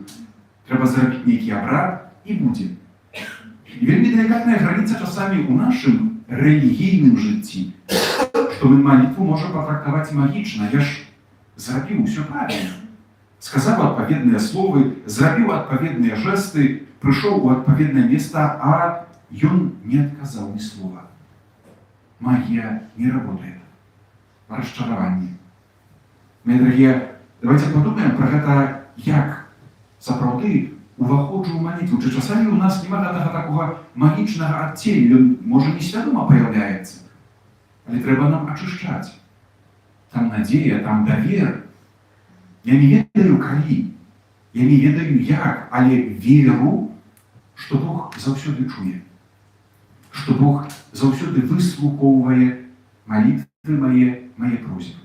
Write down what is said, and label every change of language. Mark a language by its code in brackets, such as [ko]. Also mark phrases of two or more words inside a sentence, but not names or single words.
[be] Трэба зрабіць нейкі абрад і будзе. І вельмі делікатная граніца часамі ў нашым рэлігійным жыцці, што мы малітву можа патрактаваць магічна. Я ж зрабіў усё правильно. Сказаў адпаведныя словы, зрабіў адпаведныя жэсты, прыйшоў у адпаведнае месца, а ён не адказаў ні слова. Магія [ru] не работает. [be] Расчараванне. [ru] Мои дорогие, давайте подумаем про [be] гэта, як сапраўды уваходжу ў малітву. Чи часамі у нас нема гэтага такого магічнага адценю, ён, можа, несвядома появляецца, але трэба нам ачышчаць. Там надзея, там давер. Я не ведаю калі, я не ведаю як, але веру, што Бог заўсёды чуе, што Бог заўсёды выслухоўвае малітвы мае просьбы.